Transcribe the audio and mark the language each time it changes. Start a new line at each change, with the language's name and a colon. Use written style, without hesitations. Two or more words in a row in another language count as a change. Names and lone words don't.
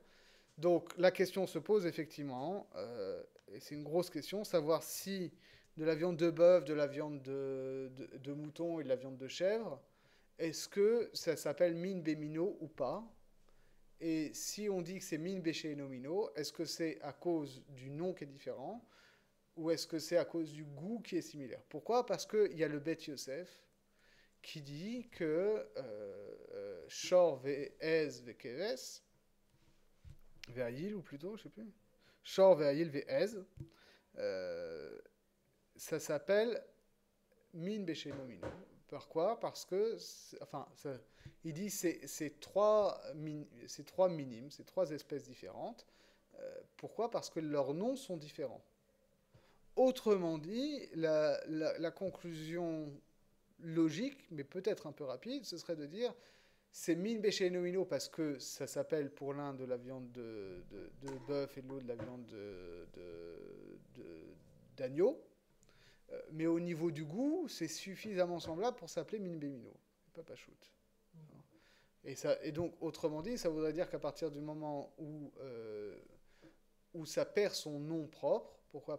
French: Donc, la question se pose effectivement, et c'est une grosse question, savoir si de la viande de bœuf, de la viande de mouton et de la viande de chèvre, est-ce que ça s'appelle
Hebrew: מין במינו
French: ou pas? Et si on dit que c'est
Hebrew: מין בשאינו מינו,
French: est-ce que c'est à cause du nom qui est différent ou est-ce que c'est à cause du goût qui est similaire? Pourquoi? Parce qu'il y a le Bet Yosef qui dit que
Hebrew: שור ועז וכבש ואיל,
French: ou plutôt, je ne sais plus,
Hebrew: שור ואיל ועז,
French: ça s'appelle
Hebrew: מין בשאינו מינו.
French: Pourquoi? Parce que, il dit c'est trois minimes, c'est trois espèces différentes. Pourquoi? Parce que leurs noms sont différents. Autrement dit, la conclusion logique, mais peut-être un peu rapide, ce serait de dire c'est
Hebrew: מין בשאינו מינו
French: parce que ça s'appelle pour l'un de la viande de bœuf et de l'autre de la viande d'agneau. Mais au niveau du goût, c'est suffisamment semblable pour s'appeler
Hebrew: מין במינו,
French: pas pachout. Et donc, autrement dit, ça voudrait dire qu'à partir du moment où ça perd son nom propre, pourquoi?